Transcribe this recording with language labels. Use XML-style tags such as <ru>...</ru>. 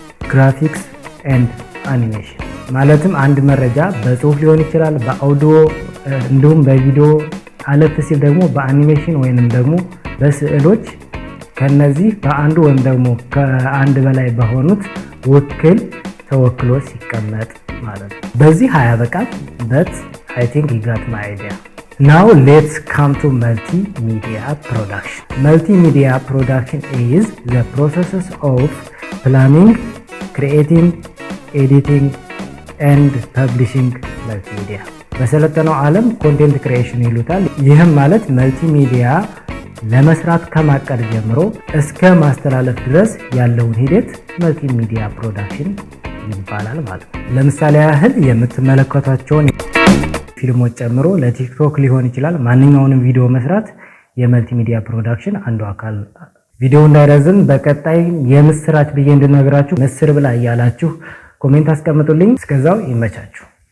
<am>ግራፊክስ ኤንድ አኒሜሽን። ማለትም አንድ መረጃ በጽሁፍ ሊሆን ይችላል፣ በአውዲዮ እንዲሁም በቪዲዮ አለፍ ሲል ደግሞ በአኒሜሽን ወይንም ደግሞ በስዕሎች ከነዚህ በአንዱ ወይም ደግሞ ከአንድ በላይ በሆኑት ውክል ተወክሎ ሲቀመጥ ማለት ነው። በዚህ አያበቃም፣ በት</am> <en>I think you got my idea. Now let's come to multimedia production. Multimedia production is the process of planning, creating, editing and publishing multimedia.</en> <am>በሰለጠነው ዓለም ኮንቴንት ክሪኤሽን ይሉታል። ይህም ማለት መልቲሚዲያ ለመስራት ከማቀድ ጀምሮ እስከ ማስተላለፍ ድረስ ያለውን ሂደት መልቲሚዲያ ፕሮዳክሽን ይባላል ማለት ነው። ለምሳሌ ያህል የምትመለከቷቸውን ፊልሞች ጨምሮ ለቲክቶክ ሊሆን ይችላል ማንኛውንም ቪዲዮ መስራት የመልቲሚዲያ ፕሮዳክሽን አንዱ አካል። ቪዲዮ እንዳይረዝም በቀጣይ የምስራች ብዬ እንድነግራችሁ ምስር ብላ እያላችሁ ኮሜንት አስቀምጡልኝ። እስከዛው ይመቻችሁ።</am>